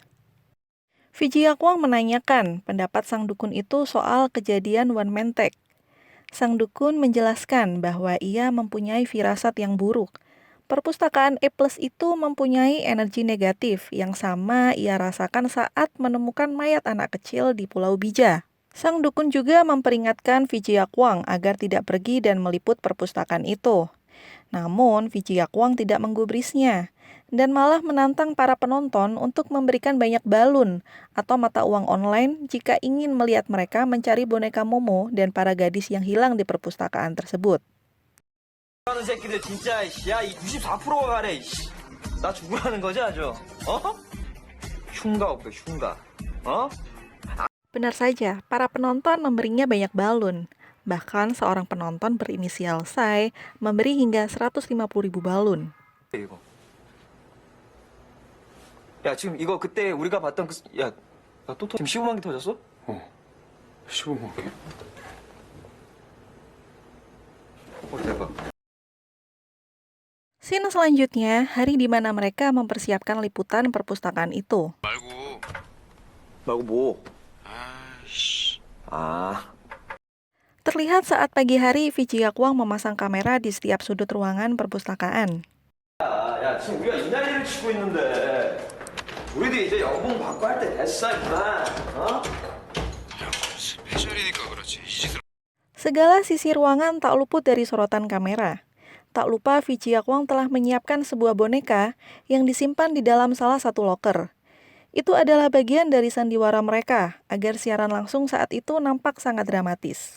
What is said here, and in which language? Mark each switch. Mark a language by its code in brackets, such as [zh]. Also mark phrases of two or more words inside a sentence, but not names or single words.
[id] Vici Yakwang menanyakan pendapat sang dukun itu soal kejadian [en] one man take. [id] Sang dukun menjelaskan bahwa ia mempunyai firasat yang buruk. Perpustakaan E+ itu mempunyai energi negatif yang sama ia rasakan saat menemukan mayat anak kecil di Pulau Bija. Sang dukun juga memperingatkan Vijayakwang agar tidak pergi dan meliput perpustakaan itu. Namun, Vijayakwang tidak menggubrisnya dan malah menantang para penonton untuk memberikan banyak balun atau mata uang online jika ingin melihat mereka mencari boneka Momo dan para gadis yang hilang di perpustakaan tersebut. [ko] 하는 새끼들 진짜 야, 이 94%가 가래. 나 죽으라는 거지 아주. 흉가 없어, 흉가. [id] Benar saja, para penonton memberinya banyak balun. Bahkan seorang penonton berinisial Sai memberi hingga 150.000 balun. [ko] 이거. 야, 지금 이거 그때 우리가 봤던 야, 또 지금 15만 개 터졌어? 15만 개. 대박. [id] Scene selanjutnya, hari di mana mereka mempersiapkan liputan perpustakaan itu. [ko] 말고 뭐? [id] Terlihat saat pagi hari, Vijayakwang memasang kamera di setiap sudut ruangan perpustakaan. [ko] 야, 지금 우리가 이 난리를 치고 있는데 우리도 이제 연봉 받고 할 때 됐어, 임마. 스페셜이니까 그렇지. 이 짓을. [id] Segala sisi ruangan tak luput dari sorotan kamera. Tak lupa Vijayakwang telah menyiapkan sebuah boneka yang disimpan di dalam salah satu loker. Itu adalah bagian dari sandiwara mereka agar siaran langsung saat itu nampak sangat dramatis.